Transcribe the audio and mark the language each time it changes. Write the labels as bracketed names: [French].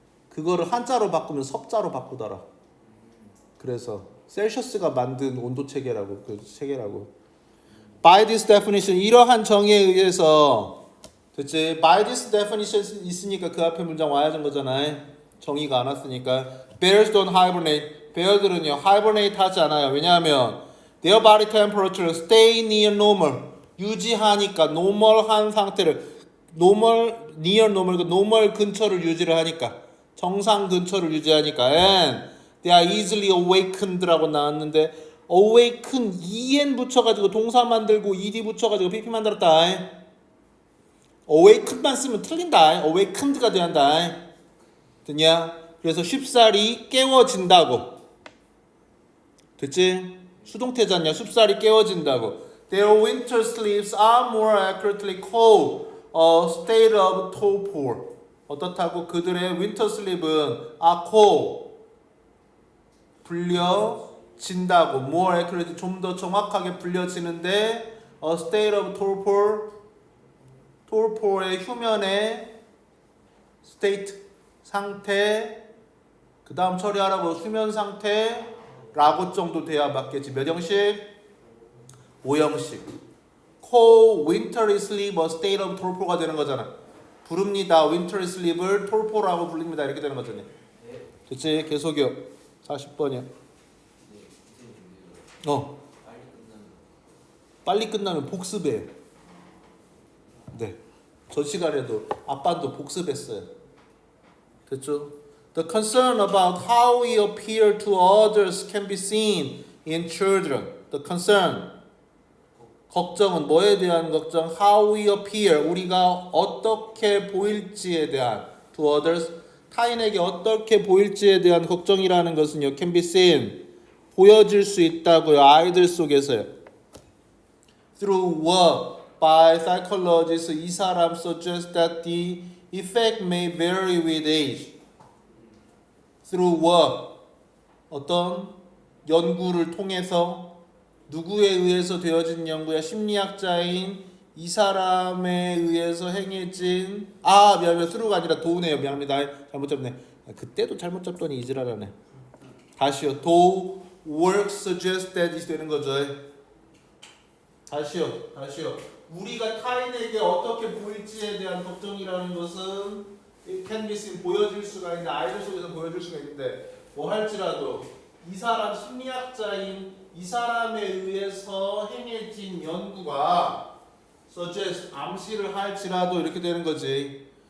[Korean] 그거를 한자로 바꾸면 섭자로 바꾸더라. 그래서 셀시어스가 만든 온도 체계라고, 그 체계라고. [English] By this definition, [Korean] 이러한 정의에 의해서, 됐지? By this definition 있으니까 그 앞에 문장 와야 하는 거잖아요. 정의가 안 왔으니까. [English] Bears don't hibernate. [Korean] 베어들은요, hibernate 하지 않아요. 왜냐하면 [English] their body temperature stay near normal. [Korean] 유지하니까, normal한 상태를, near normal 근처를 유지를 하니까, 정상 근처를 유지하니까, [English] and they are easily awakened [Korean] 라고 나왔는데, awaken en 붙여가지고 동사 만들고 ed 붙여가지고 pp 만들었다. awaken만 쓰면 틀린다. awakened가 돼야 한다. 됐냐? 그래서 쉽사리 깨워진다고. 됐지? 수동태잖냐? 쉽사리 깨워진다고. [English] Their winter sleeps are more accurately called a state of torpor. [Korean] 어떻다고? 그들의 [English] winter sleep [Korean] 은 [English] are called [Korean] 불려진다고. [English] more accurately [Korean] 좀 더 정확하게 불려지는데 [English] a state of torpor [Korean] torpor의 휴면의 state 상태 그 다음 처리하라고 수면 상태라고 정도 돼야 맞겠지. 몇 형식? 5형식. [English] call winter sleep a state of torpor [Korean] 가 되는 거잖아. 부릅니다. winter sleep을 torpor라고 부릅니다. 이렇게 되는 거잖아. 됐지? 계속이요. 40번이야. 빨리 끝나면 복습해. 네. 전 시간에도 아빠도 복습했어요. 됐죠? [English] The concern about how we appear to others can be seen in children. The concern. [Korean] 걱정은 뭐에 대한 걱정? [English] How we appear. [Korean] 우리가 어떻게 보일지에 대한 to others. 타인에게 어떻게 보일지에 대한 걱정이라는 것은요. [English] Can be seen. [Korean] 보여질 수 있다고요. 아이들 속에서요. [English] Through what? By psychologists, [Korean] 이 사람 [English] suggests that the effect may vary with age. Through what? [Korean] 어떤 연구를 통해서 누구에 의해서 되어진 연구야? 심리학자인 이 사람에 의해서 행해진 미안해. through가 아니라 도우네요. 미안합니다. 잘못 잡네. 그때도 잘못 잡더니 이지랄하네. 다시요. [English] do work suggests that [Korean] 이 되는 거죠. 다시요. 우리가 타인에게 어떻게 보일지에 대한 걱정이라는 것은 [English] it can be seen [Korean] 보여질 수가 있는데 아이들 속에서 보여질 수가 있는데 뭐 할지라도 이 사람 심리학자인 이 사람에 의해서 행해진 연구가 suggest 암시를 할지라도 이렇게 되는 거지.